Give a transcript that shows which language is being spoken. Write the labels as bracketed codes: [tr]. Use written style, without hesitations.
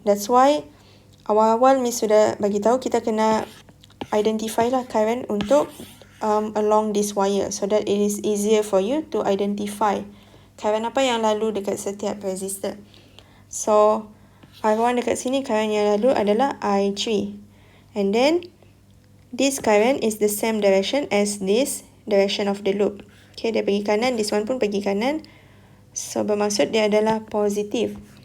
[en] That's why [ms] awal-awal Miss sudah bagi tahu kita kena [en] identify lah current untuk along this wire, so that it is easier for you to identify current [ms] apa yang lalu dekat setiap [en] resistor. [ms] So I1 dekat sini current yang lalu adalah I3. [en] And then this current is the same direction as this direction of the loop. [ms] Okay, dia pergi kanan, [en] this one [ms] pun pergi kanan. So bermaksud dia adalah positif.